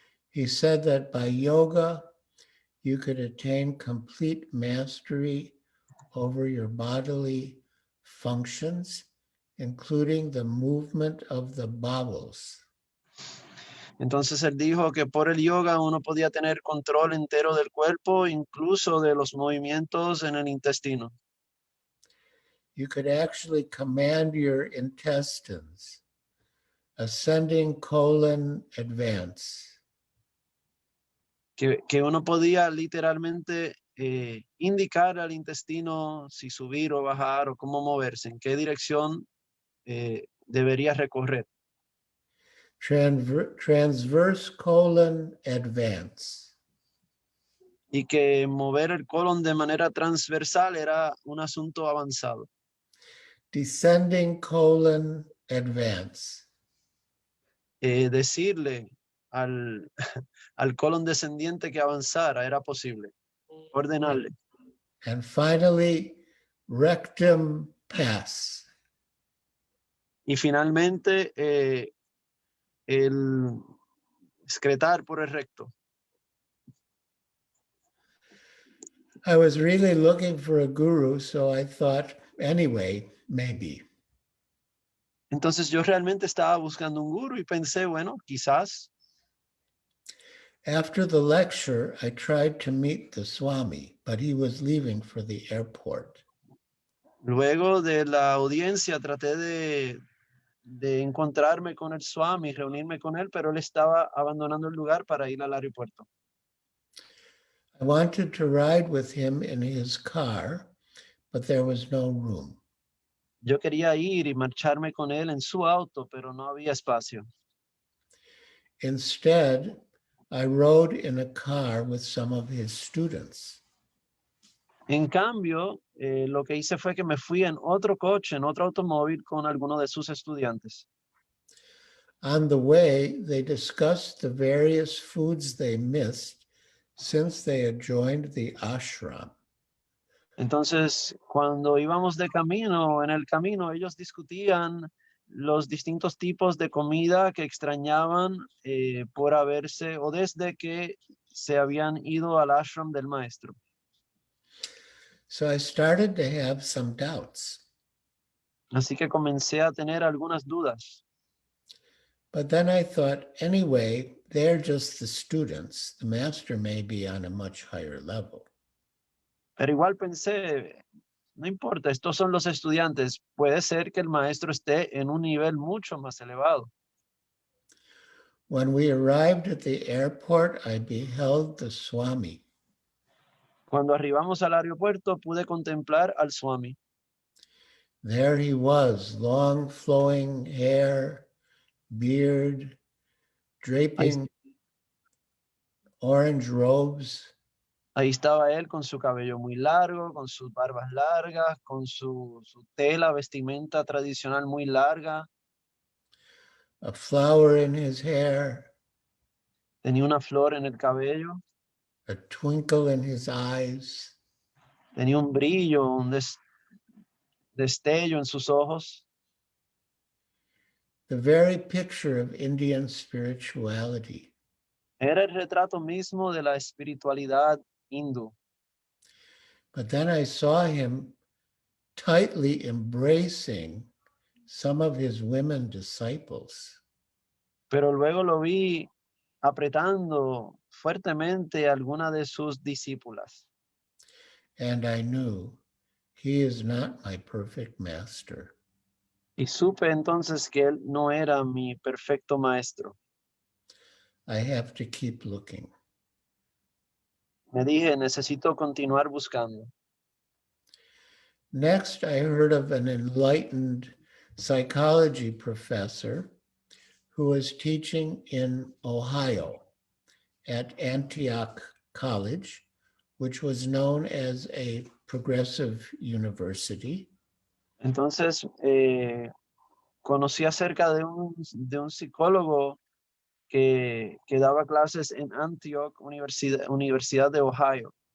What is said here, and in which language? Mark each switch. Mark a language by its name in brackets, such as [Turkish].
[English] He said that by yoga, you could attain complete mastery over your bodily functions, including the movement of the bowels. [Spanish] Entonces él dijo que por el yoga uno podía tener control entero del cuerpo, incluso de los movimientos en el intestino. [English] You could actually command your intestines, ascending colon advance. [Spanish] Que uno podía literalmente indicar al intestino si subir o bajar o cómo moverse, en qué dirección debería recorrer. [English] Transverse colon advance. [Spanish] Y que mover el colon de manera transversal era un asunto avanzado. [English] Descending colon advance. [Spanish] Decirle al, al colon descendiente que avanzara era posible. Ordenarle. [English] And finally, rectum pass. [Spanish] Y finalmente, el excretar por el recto. [English] I was really looking for a guru, so I thought, anyway, maybe. [Spanish] Entonces yo realmente estaba buscando un guru y pensé, bueno, quizás. [English] After the lecture, I tried to meet the Swami, but he was leaving for the airport. [Spanish] Luego de la audiencia traté de encontrarme con el Swami, reunirme con él, pero él estaba abandonando el lugar para ir al aeropuerto. [English] I wanted to ride with him in his car, but there was no room. [Spanish] Yo quería ir y marcharme con él en su auto, pero no había espacio. [English] Instead, I rode in a car with some of his students. [Spanish] En cambio, lo que hice fue que me fui en otro coche, en otro automóvil con alguno de sus estudiantes. [English] On the way, they discussed the various foods they missed since they had joined the ashram. [Spanish] Entonces, cuando íbamos de camino, en el camino, ellos discutían los distintos tipos de comida que extrañaban por haberse o desde que se habían ido al ashram del maestro. [English] So I started to have some doubts. [Spanish] Así que comencé a tener algunas dudas. [English] But then I thought, anyway, they're just the students. The master may be on a much higher level. [Spanish] Pero igual pensé, no importa, estos son los estudiantes. Puede ser que el maestro esté en un nivel mucho más elevado. [English] When we arrived at the airport, I beheld the Swami. [Spanish] Cuando arribamos al aeropuerto pude contemplar al Swami. [English] There he was, long flowing hair, beard, draping orange robes. [Spanish] Ahí estaba él con su cabello muy largo, con sus barbas largas, con su tela, vestimenta tradicional muy larga. [English] A flower in his hair, [Spanish] Tenía una flor en el cabello, [English] a twinkle in his eyes. [Spanish] tenía un brillo, un destello en sus ojos. [English] The very picture of Indian spirituality. [Spanish] Era el retrato mismo de la espiritualidad hindú. [English] But then I saw him tightly embracing some of his women disciples. [Spanish] Pero luego lo vi apretando fuertemente a alguna de sus discípulas. [English] And I knew he is not my perfect master. [Spanish] Y supe entonces que él no era mi perfecto maestro. [English] I have to keep looking. [Spanish] Me dije, necesito continuar buscando. [English] Next, I heard of an enlightened psychology professor who was teaching in Ohio at Antioch College, which was known as a progressive university. [Spanish] Entonces, conocí acerca de un psicólogo que daba clases en Antioch, Universidad de Ohio.